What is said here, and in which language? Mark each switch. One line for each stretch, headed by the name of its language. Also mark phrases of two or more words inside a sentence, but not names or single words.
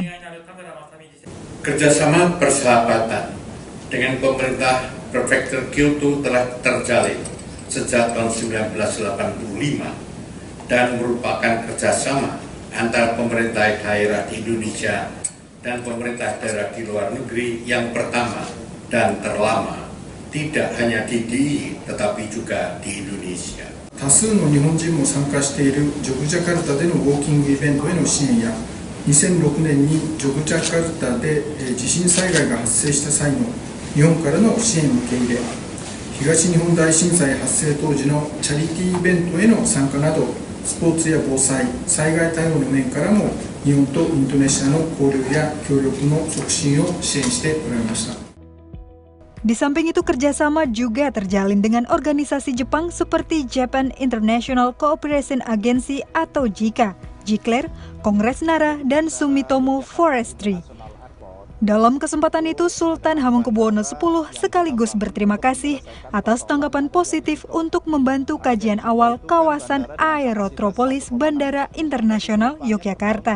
Indonesian: Kerjasama persahabatan dengan pemerintah Prefektur Kyoto telah terjalin sejak tahun 1985 dan merupakan kerjasama antara pemerintah daerah di Indonesia dan pemerintah daerah di luar negeri yang pertama dan terlama. Tidak hanya di DIY, tetapi juga di Indonesia.
Japanese: 多数の日本人も参加しているジョグジャカルタでのウォーキングイベントへの支援や 2006年にジョグジャカルタで地震災害が発生した際の日本からの支援受け入れ、東日本大震災発生当時のチャリティーイベントへの参加など、スポーツや防災、災害対応の面からも日本とインドネシアの交流や協力の促進を支援しておられました。
Indonesian: Di samping itu, kerjasama juga terjalin dengan organisasi Jepang seperti Japan International Cooperation Agency atau JICA, JICLAIR, Kongres Nara, dan Sumitomo Forestry. Dalam kesempatan itu, Sultan Hamengkubuwono X sekaligus berterima kasih atas tanggapan positif untuk membantu kajian awal kawasan Aerotropolis Bandara Internasional Yogyakarta.